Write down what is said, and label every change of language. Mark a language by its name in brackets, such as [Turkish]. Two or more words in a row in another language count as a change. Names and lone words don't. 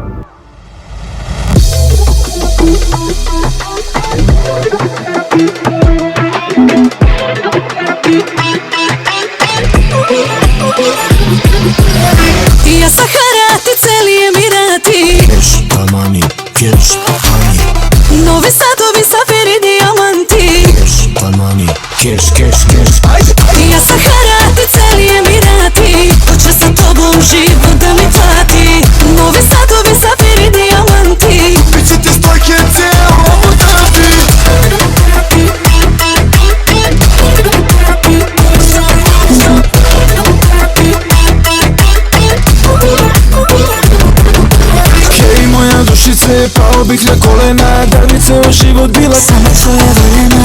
[Serbian] Ja Sahara, celi Emirati, [English] Cash, Armani, cash, Armani, [Serbian] Novi Sadovi, safiri, dijamanti. [English] cash, Armani, cash, cash, cash. [Serbian] Ja Sahara, celi Emirati, hoće sa tobom život da mi plati. Novi Sadovi, safiri, dijamanti. Biće ti stojke cijelo Abu Dhabi. Hej moja dušice, pao bih na kolena, da bi ceo život bila samo tvoja voljena.